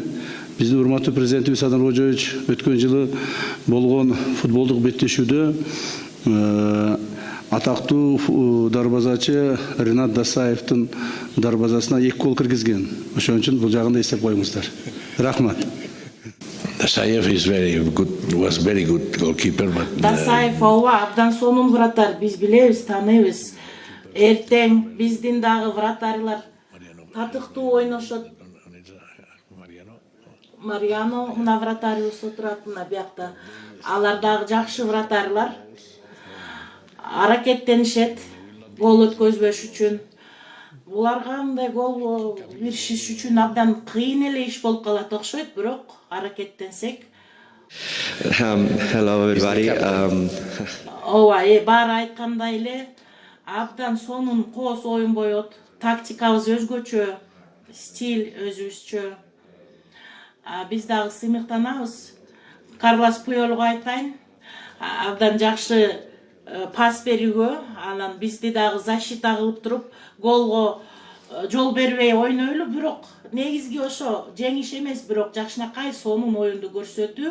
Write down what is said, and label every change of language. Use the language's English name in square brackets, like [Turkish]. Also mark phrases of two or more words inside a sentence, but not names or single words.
[Kyrgyz] Биздин урматтуу президентибиз Садан Кожоевич өткөн жылы болгон футболдук беттешүүдө атактуу дарбазачы Ринат Дасаевдин дарбазасына 2 гол киргизген. Ошон үчүн бул жагында эстеп коюңуздар. Рахмат. [English] Dasaev was very good goalkeeper. [Kyrgyz] Дасаев ооба абдан сонун вратарь, биз билебиз, тааныбыз. Эртең биздин дагы вратарлар татыктуу ойношот. Мариано мына вратарыбыз отурат мына биякта. Алар дагы жакшы вратарлар. Аракеттенишет. гол өткөзбөш үчүн. Буларга мындай гол беришиш үчүн абдан кыйын эле иш болуп калат окшойт, бирок аракеттенсек. [English] Hello everybody. [Kyrgyz] Ооба, баары айткандай эле абдан сонун кооз оюн боёт. Тактикабыз өзгөчө, стиль өзүбүзчө. Биз дагы сыймыктанабыз. Карлос Пуйолго айтайын, абдан жакшы пас берүүгө, анан бизди дагы защита кылып туруп, голго жол бербей ойнойлу, бирок негизги ошо жеңиш эмес, бирок жакшынакай сонун оюнду көрсөтүү.